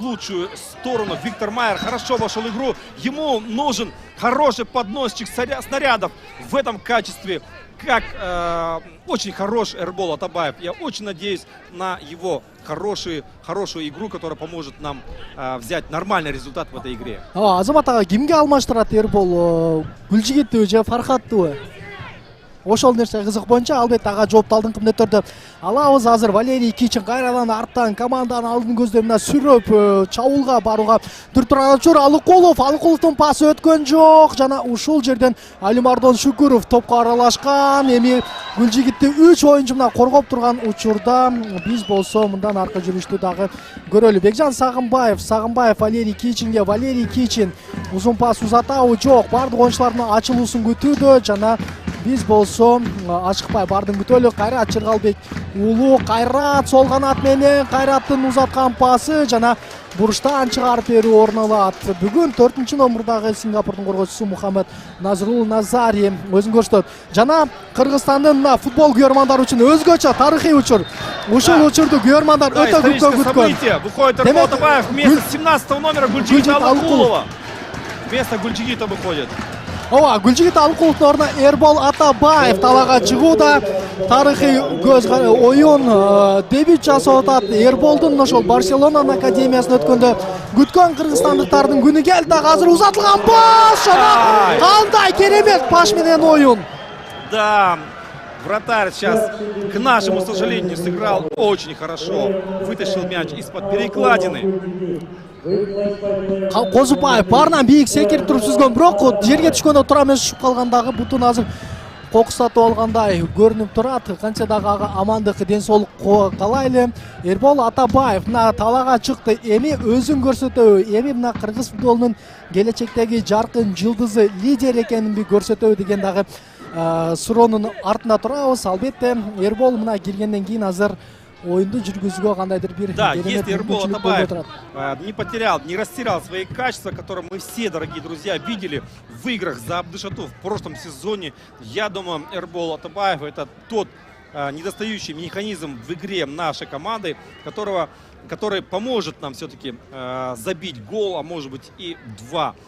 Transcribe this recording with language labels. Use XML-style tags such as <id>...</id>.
<ru>в лучшую сторону. Виктор Майер хорошо вошел в игру. Ему нужен хороший подносчик снарядов в этом качестве. Как очень хорош Эрбол Атабаев. Я очень надеюсь на его хорошую игру, которая поможет нам взять нормальный результат в этой игре.</ru> <ky>Азамат ага, кимге алмаштырат Эрбол? Гүлжигитти же Фархаттыбы? Ошол нерсе кызык боюнча албетте ага жоопту алдыңкы мүнөттөрдө алабыз. Азыр Валерий Кичин кайрадан арттан команданын алдын көздөй мына сүрөп чабуулга барууга дүр турган учур. Алыкуловдун пасы өткөн жок жана ушул жерден Алимардон Шүкүров топко аралашкан. Эми Гүлжигитти 3 оюнчу мына коргоп турган учурда биз болсо мындан аркы жүрүштү дагы көрөлү. Бекжан Сагынбаев Валерий Кичинге. Валерий Кичин узун пас узатабы жок. Бардык оюнчулардын ачылуусун күтүүдө жана биз болсо ашыкпай бардын күтөлү. Кайрат Чыргалбек уулу Кайрат сол канат менен Кайраттын узаткан пасы жана буруштан чыгарып берүү орун алат. Бүгүн 4-номурдагы Сингапурдун коргоочусу Мухаммед Назрул Назари өзүн көрсөтөт. Жана Кыргызстандын футбол күйөрмандары үчүн өзгөчө тарыхый учур. Ушул учурду күйөрмандар өтө көп күткөн.</ky> <ru>Выходит Эрбол Атабаев вместо 17 номера Гүлжигит Алыкулова. Вместо Гүлжигита выходит.</ru> <ky>Ооба, Гүлжигит Алыкуловдун ордуна Эрбол Атабаев талаага чыгууда тарыхый оюн дебют жасап атат. Эрболдун ошол Барселонанын академиясына өткөндө күткөн кыргызстандыктардын күнү келди. Азыр узатылган пас жана кандай керемет паш менен оюн.</ky> <ru>Да, вратарь сейчас, к нашему сожалению, сыграл очень хорошо. Вытащил мяч из-под перекладины.</ru> <ky>Козубаев барынан бийик секирип туруп сүзгөн, бирок жерге түшкөндө тура эмес ушуп калгандагы бутун азыр кокустатып алгандай көрүнүп турат. Канча дагы ага амандык, ден соолук каалайлы. Эрбол Атабаев мына талаага чыкты. Эми өзүн көрсөтөбү? Эми мына кыргыз футболунун келечектеги жаркын жылдызы, лидер экенин көрсөтөбү деген дагы суроонун артында турабыз. Албетте Эрбол мына киргенден кийин азыр оюнду жүргүзүүгө кандайдыр бир</ky> <ru>да, если Эрбол Атабаев не потерял, не растерял свои качества, которые мы все, дорогие друзья, видели в играх за Абдышату в прошлом сезоне, я думаю, Эрбол Атабаев это тот недостающий механизм в игре нашей команды, который поможет нам все-таки забить гол, а может быть и 2.</ru>